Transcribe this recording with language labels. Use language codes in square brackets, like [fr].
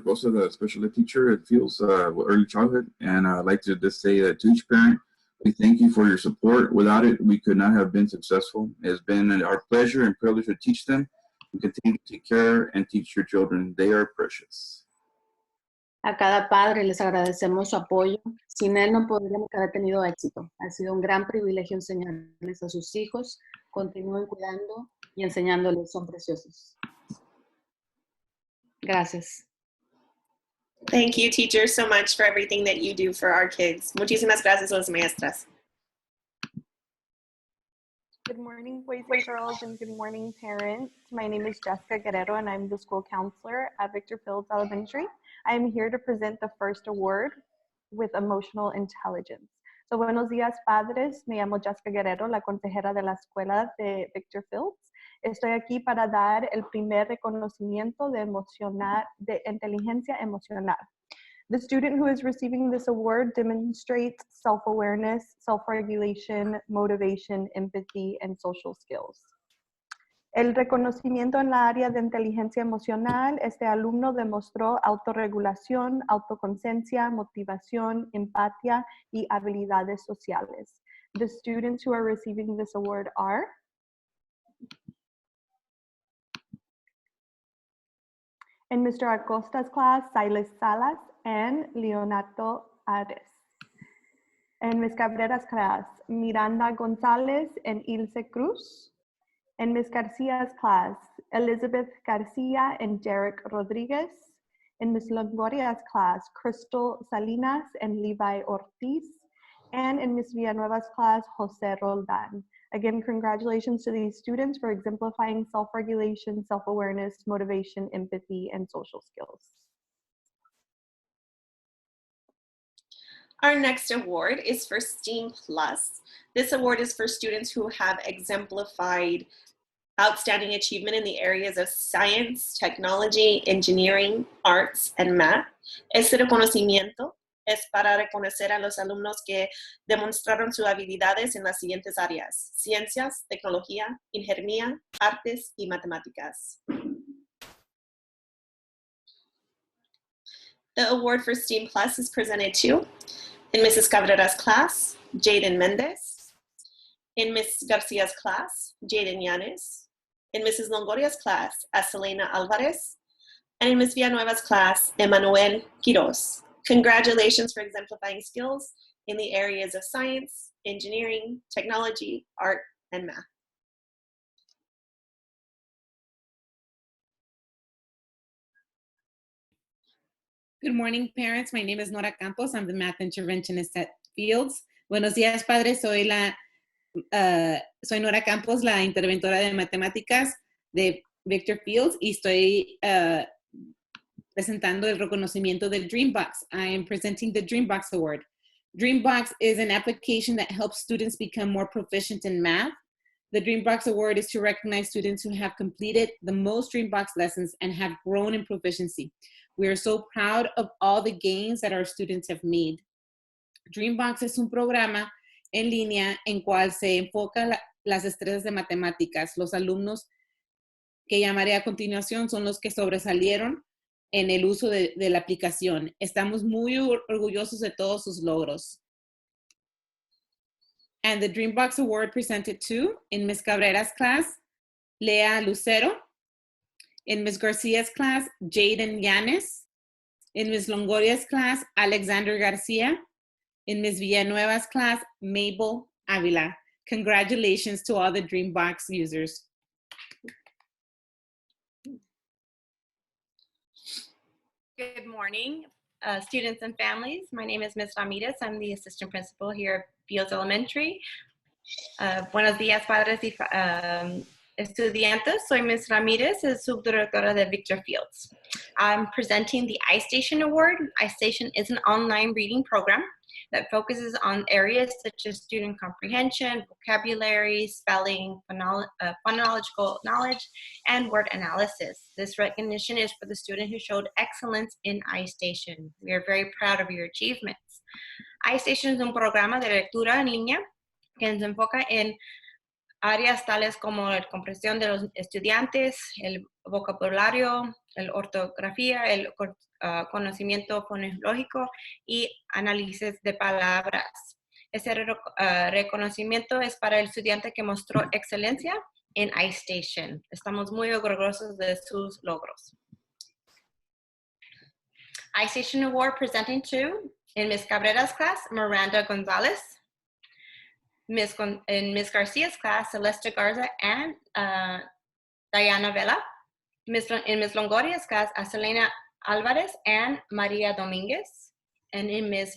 [en] Bosa, the special ed teacher at Fields Early Childhood, and I'd like to just say that to each parent, we thank you for your support. Without it, we could not have been successful. It has been our pleasure and privilege to teach them and continue to take care and teach your children. They are precious. [es] A cada padre les agradecemos su apoyo. Sin él no podríamos haber tenido éxito. Ha sido un gran privilegio enseñarles a sus hijos. Continúen cuidando y enseñándoles, son preciosos. Gracias. [en] Thank you, teachers, so much for everything that you do for our kids. [es] Muchísimas gracias a las maestras. [en] Good morning, boys and girls, and good morning, parents. My name is Jessica Guerrero, and I'm the school counselor at Victor Fields Elementary. I'm here to present the first award with emotional intelligence. [es] So, buenos días, padres. Me llamo Jessica Guerrero, la consejera de la escuela de Victor Fields. Estoy aquí para dar el primer reconocimiento de inteligencia emocional. [en] The student who is receiving this award demonstrates self-awareness, self-regulation, motivation, empathy, and social skills. [es] El reconocimiento en la área de inteligencia emocional, este alumno demostró autorregulación, autoconciencia, motivación, empatía y habilidades sociales. [en] The students who are receiving this award are in Mr. Acosta's class, Silas Salas and Leonardo Ares. In Ms. Cabrera's class, Miranda Gonzalez and Ilse Cruz. In Ms. Garcia's class, Elizabeth Garcia and Derek Rodriguez. In Ms. Longoria's class, Crystal Salinas and Levi Ortiz. And in Ms. Villanueva's class, Jose Roldan. Again, congratulations to these students for exemplifying self-regulation, self-awareness, motivation, empathy, and social skills. Our next award is for STEAM Plus. This award is for students who have exemplified outstanding achievement in the areas of science, technology, engineering, arts, and math. [es] Este reconocimiento es para reconocer a los alumnos que demostraron sus habilidades en las siguientes áreas: ciencias, tecnología, ingeniería, artes y matemáticas. [en] The award for STEAM Plus is presented to, in Mrs. Cabrera's class, Jaden Mendez. In Ms. Garcia's class, Jaden Yanes. In Mrs. Longoria's class, Aselena Alvarez. And in Ms. Villanueva's class, Emmanuel Quiroz. Congratulations for exemplifying skills in the areas of science, engineering, technology, art, and math. Good morning, parents. My name is Nora Campos. I'm the math interventionist at Fields. [es] Buenos días, padres. Soy Nora Campos, la interventora de matemáticas de Victor Fields, y estoy presentando el reconocimiento del Dreambox. [en] I am presenting the Dreambox Award. Dreambox is an application that helps students become more proficient in math. The Dreambox Award is to recognize students who have completed the most Dreambox lessons and have grown in proficiency. We are so proud of all the gains that our students have made. [es] Dreambox es un programa en línea en cual se enfoca las destrezas de matemáticas. Los alumnos que llamaré a continuación son los que sobresalieron en el uso de la aplicación. Estamos muy orgullosos de todos sus logros. [en] And the Dreambox Award presented to, in Ms. Cabrera's class, Lea Lucero. In Ms. Garcia's class, Jaden Yanes. In Ms. Longoria's class, Alexander Garcia. In Ms. Villanueva's class, Mabel Avila. Congratulations to all the Dreambox users. Good morning, students and families. My name is Ms. Ramirez. I'm the assistant principal here at Fields Elementary. [es] Buenos días, padres y estudiantes. Soy Ms. Ramirez, subdirectora de Victor Fields. [en] I'm presenting the iStation Award. iStation is an online reading program that focuses on areas such as student comprehension, vocabulary, spelling, phonological knowledge, and word analysis. This recognition is for the student who showed excellence in iStation. We are very proud of your achievements. [es] iStation es un programa de lectura en línea que se enfoca en áreas tales como la comprensión de los estudiantes, el vocabulario, la ortografía, el conocimiento fonológico y análisis de palabras. Ese reconocimiento es para el estudiante que mostró excelencia en iStation. Estamos muy orgullosos de sus logros. [en] iStation Award presenting to, in Ms. Cabrera's class, Miranda Gonzalez. In Ms. Garcia's class, Celeste Garza and Diana Vela. In Ms. Longoria's class, Aselena Alvarez and Maria Dominguez. And in Ms.